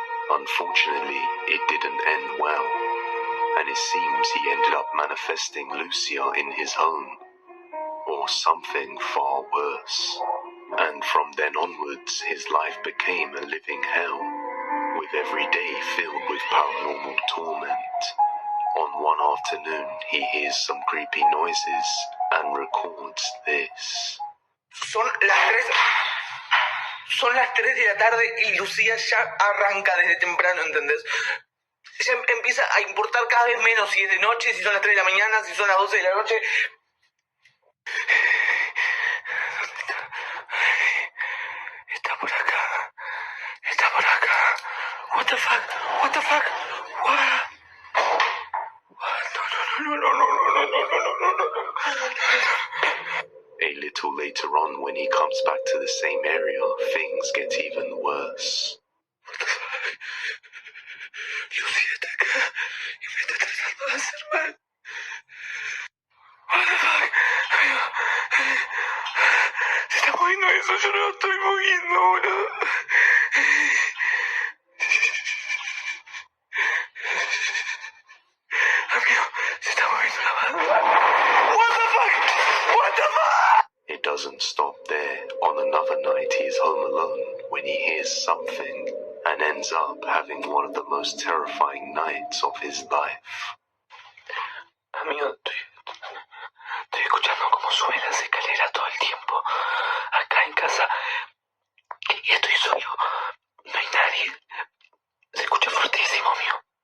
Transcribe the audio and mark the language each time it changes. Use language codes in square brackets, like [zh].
[en] Unfortunately, it didn't end well, and it seems he ended up manifesting Lucia in his home, or something far worse. And from then onwards, his life became a living hell, with every day filled with paranormal torment. On one afternoon, he hears some creepy noises and records this. [es] Son las 3 de la tarde y Lucía ya arranca desde temprano, ¿entendés? Ya empieza a importar cada vez menos si es de noche, si son las 3 de la mañana, si son las 12 de la noche. Está por acá. Está por acá. [en] What the fuck? What the fuck? What? A little later on, when he comes back to the same area, things get even worse. [es] Lucía está acá y me está tratando de hacer mal. [en] What the fuck? [es] Se está moviendo eso, yo no lo estoy moviendo, boludo. Amigo, se está moviendo la mano. [en] What the fuck? What the fuck? It doesn't stop there. On another night, he is home alone when he hears something and ends up having one of the most terrifying nights of his life. [es] Amigo, estoy escuchando cómo suben las escaleras todo el tiempo. Acá en casa. Y estoy solo. No hay nadie. Se escucha fortísimo, amigo.